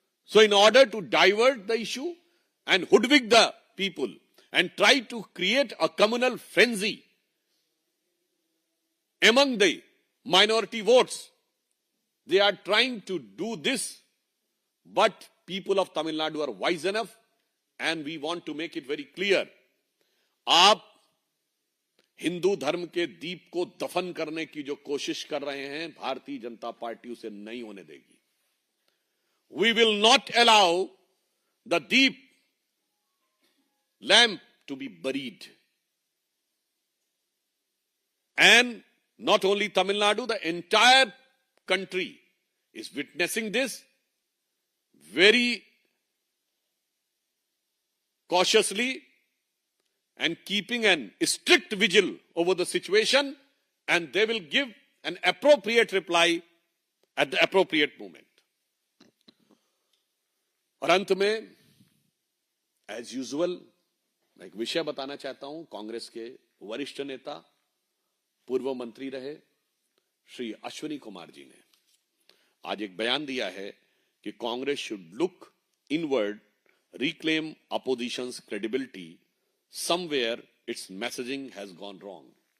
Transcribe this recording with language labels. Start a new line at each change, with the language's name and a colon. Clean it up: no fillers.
English: So in order to divert the issue and hoodwink the people and try to create a communal frenzy among the minority votes, they are trying to do this, but people of Tamil Nadu are wise enough, and we want to make it very clear.
Hindi: आप हिंदू धर्म के दीप को दफन करने की जो कोशिश कर रहे हैं, भारतीय जनता पार्टी उसे नहीं होने देगी.
English: We will not allow the deep lamp to be buried. And not only Tamil Nadu, the entire country is witnessing this very cautiously and keeping an strict vigil over the situation, and they will give an appropriate reply at the appropriate moment.
Hindi: और अंत में
English: as usual
Hindi: मैं एक विषय बताना चाहता हूं. कांग्रेस के वरिष्ठ नेता, पूर्व मंत्री रहे श्री अश्विनी कुमार जी ने आज एक बयान दिया है कि Congress
English: Should look inward, reclaim opposition's credibility, somewhere its messaging has gone wrong.